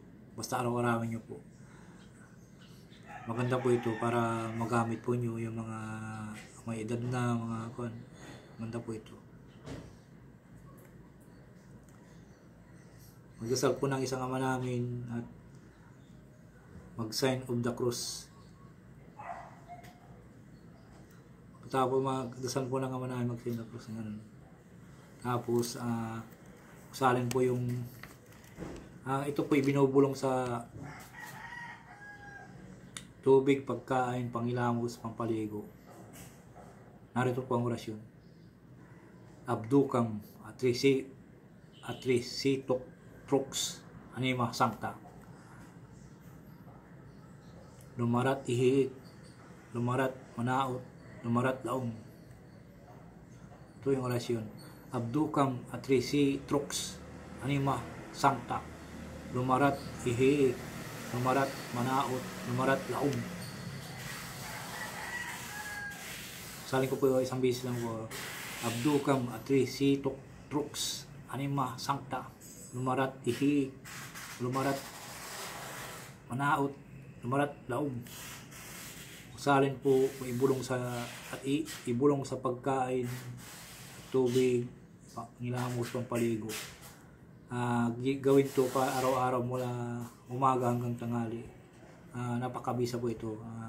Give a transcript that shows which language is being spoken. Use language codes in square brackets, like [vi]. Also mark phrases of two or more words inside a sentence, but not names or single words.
[tl] Basta araw-arawin nyo po. Maganda po ito para magamit po nyo yung mga may edad na, mga kuwan. Maganda po ito. Magdasal po ng isang ama namin at mag- [en] sign of the cross. [tl] Tapos magdasal po ng ama namin, mag- [en] sign of the cross. [tl] Tapos salin po yung ito po ibinubulong sa tubig, pagkain, pangilamos, pampaligo. Narito po ang orasyon. Abdukam atrisitok trux [la] anima sancta. Lumarat ihiit, lumarat manaot, lumarat laong. [tl] Ito yung orasyon. Abdukam atrisi trux [la] anima sancta. Lumarat ihiit, lumarat manaot, lumarat laong. [tl] Salin ko po isang bisis lang po. Abdukam atrisi trux [la] anima sancta. Lumarat ihi, lumarat manaot, lumarat laog. [tl] Salin po ibulong sa at ibulong sa pagkain, tubig, ngilamos, pampaligo. Gawin to pa araw-araw mula umaga hanggang tanghali. Napakabisa po ito.